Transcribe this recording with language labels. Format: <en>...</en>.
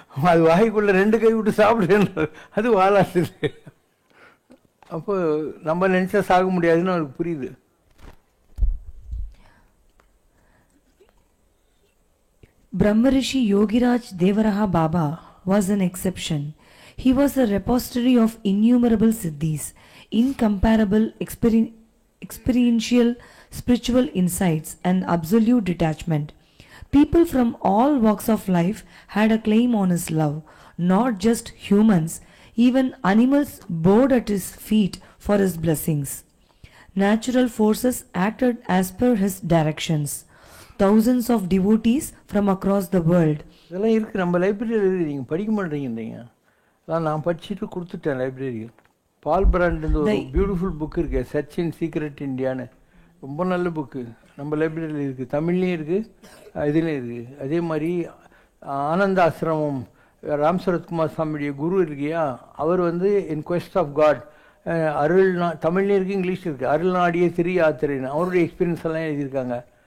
<ta>அது வாய்க்குள்ளே 2 கை விட்டு சாப்பிடுன்றார், அது வாலாட்டுது. அப்போ நம்ம நினச்சா சாக முடியாதுன்னு அவருக்கு புரியுது.</ta> <en>Brahmarishi Yogiraj Devaraha Baba was an exception. He was a repository of innumerable siddhis, incomparable experiential spiritual insights and absolute detachment. People from all walks of life had a claim on his love. Not just humans, even animals bowed at his feet for his blessings. Natural forces acted as per his directions. Thousands of devotees from across the world.</en> <ta>இதெல்லாம் இருக்குது நம்ம லைப்ரரியில், நீங்கள் படிக்க மாட்டேங்கிறீங்க. அதான் நான் படிச்சுட்டு கொடுத்துட்டேன் லைப்ரரியில். பால் பிராண்ட் ஒரு பியூட்டிஃபுல் புக் இருக்குது, சர்ச் இன் சீக்ரெட் இந்தியான்னு. ரொம்ப நல்ல புக்கு நம்ம லைப்ரரியில் இருக்குது, தமிழ்லேயும் இருக்குது, இதுலேயும் இருக்குது. அதே மாதிரி ஆனந்த ஆசிரமம் ராம் சரத்குமார் சாமியுடைய குரு இருக்கியா, அவர் வந்து இன் குவெஸ்ட் ஆஃப் காட், தமிழ்லேயும் இருக்குது, இங்கிலீஷ் இருக்குது, அருள்நாடிய திரு யாத்திரைன்னு அவருடைய எக்ஸ்பீரியன்ஸ் எல்லாம் எழுதியிருக்காங்க.</ta>